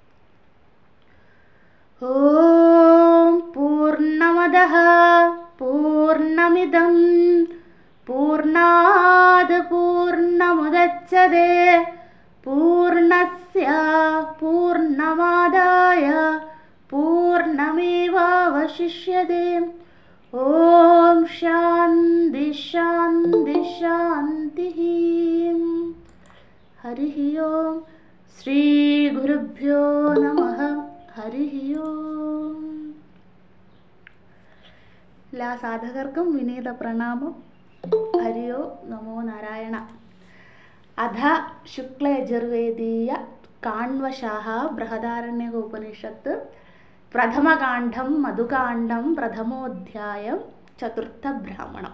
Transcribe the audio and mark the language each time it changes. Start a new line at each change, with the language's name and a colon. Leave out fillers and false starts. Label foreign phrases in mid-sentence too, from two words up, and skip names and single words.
Sanskrit: ओम पूर्णमदः पूर्णमिदं पूर्णात् पूर्णमुदच्यते पूर्णस्य पूर्णमादाय पूर्णमेवावशिष्यते। ओम शांति शांति शांति। हरिः ओम। श्री गुरुभ्यो नमः। हरिः ओम।
Malayalam: എല്ലാ സാധകർക്കും വിനീത പ്രണാമം.
Sanskrit: ഹരി ഓം നമോ നാരായണ. അധ ശുക്ലയജുർവേദീയ കാണ്വശാഹ ബൃഹദാരണ്യക ഉപനിഷത്ത് പ്രഥമകാണ്ഡം മധുകാണ്ഡം പ്രഥമോധ്യായം ചതുർത്ഥ ബ്രാഹ്മണം.